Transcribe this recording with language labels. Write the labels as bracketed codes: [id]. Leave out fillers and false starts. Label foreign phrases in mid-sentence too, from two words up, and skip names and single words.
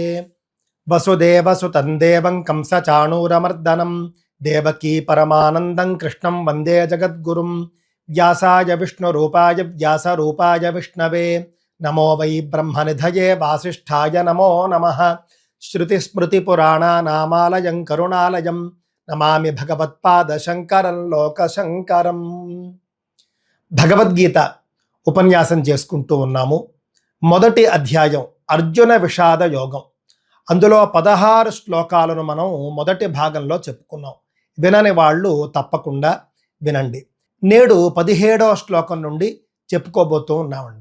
[sa] वसुदेवसुतं देवं कंसचाणूरमर्दनं देवकी परमानन्दं कृष्णं वन्दे जगद्गुरुं। व्यासाय विष्णुरूपाय व्यासरूपाय विष्णवे नमो वै ब्रह्मनिधये वासिष्ठाय नमो नमः। श्रुतिस्मृतिपुराणानामालयं करुणालयं नमामि भगवत्पादशङ्करं लोकशङ्करं। [te] భగవద్గీత ఉపన్యాసం చేసుకుంటూ ఉన్నాము. మొదటి అధ్యాయం అర్జున విషాద యోగం. అందులో 16 శ్లోకాలను మనం మొదటి భాగంలో చెప్పుకున్నాం. వినని వాళ్ళు తప్పకుండా వినండి. నేడు 17వ శ్లోకం నుండి చెప్పుకోబోతూ ఉన్నామండి.